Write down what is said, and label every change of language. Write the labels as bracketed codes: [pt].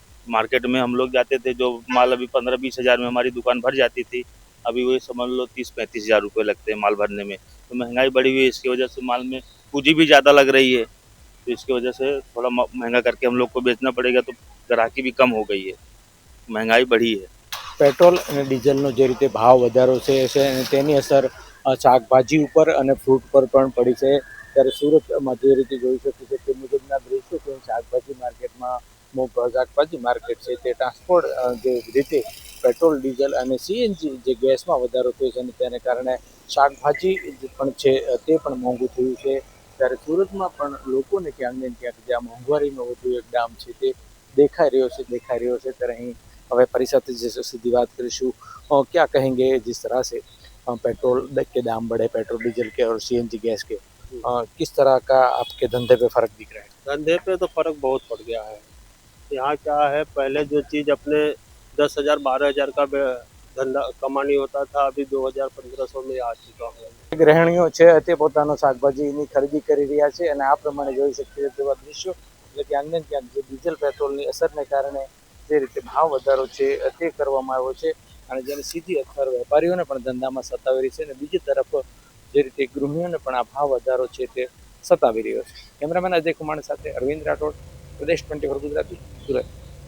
[hi] Market में हम लोग जाते थे, जो माल अभी 15-20 हज़ार में हमारी दुकान भर जाती थी, अभी वही समझ लो 30-35 हज़ार रुपये लगते हैं माल भरने में। तो महंगाई बढ़ी हुई है, इसकी वजह से माल में पूंजी भी ज़्यादा लग रही है, तो इसकी वजह से थोड़ा महंगा करके हम लोग को बेचना पड़ेगा, तो ग्राहकी भी कम हो गई है, महंगाई बढ़ी है। [gu] पेट्रोल અને ડીઝલનો જે રીતે ભાવ વધારો છે તેની અસર શાકભાજી ઉપર અને ફ્રૂટ પર પણ પડી છે. ત્યારે સુરતમાં જે રીતે જોઈ શકીએ છીએ તે મુજબના દ્રશ્યો છે. શાકભાજી માર્કેટમાં શાકભાજી માર્કેટ છે તે ટ્રાન્સપોર્ટ જે રીતે પેટ્રોલ, ડીઝલ અને સીએનજી જે ગેસમાં વધારો થયો છે અને તેને કારણે શાકભાજી પણ છે તે પણ મોંઘું થયું છે. ત્યારે સુરતમાં પણ લોકોને ક્યાંક ને ક્યાંક જે આ મોંઘવારીનો વધુ એક દામ છે તે દેખાઈ રહ્યો છે. ત્યારે અહીં व्यापारी साथ सीधी बात करीशू, [hi] क्या कहेंगे जिस तरह से पेट्रोल के दाम बढ़े, पेट्रोल डीजल के और सीएनजी गैस के, किस तरह का आपके धंधे पे फर्क दिख रहा है? धंधे पे तो फर्क बहुत पड़ गया है। यहाँ क्या है, पहले जो चीज़ अपने 10,000 12,000 का धंधा कमानी होता था, अभी 2,000 1500 में आ चुका है। [gu] गृहिणीઓ છે તે પોતાનો શાકભાજીની ખરીદી કરી રહ્યા છે અને આ પ્રમાણે જોઈ શકીએ તેવા દૃશ્યો, એટલે ક્યાંક ને ક્યાંક જે ડીઝલ પેટ્રોલની અસરને કારણે જે રીતે ભાવ વધારો છે તે કરવામાં આવ્યો છે અને જેની સીધી અસર વેપારીઓને પણ ધંધામાં સતાવી રહી છે અને બીજી તરફ જે રીતે ગૃહિણીઓને પણ આ ભાવ વધારો છે તે સતાવી રહ્યો છે. કેમેરામેન અજય કુમાર સાથે અરવિંદ રાઠોડ, પ્રદેશ 24 ગુજરાતી, સુરત.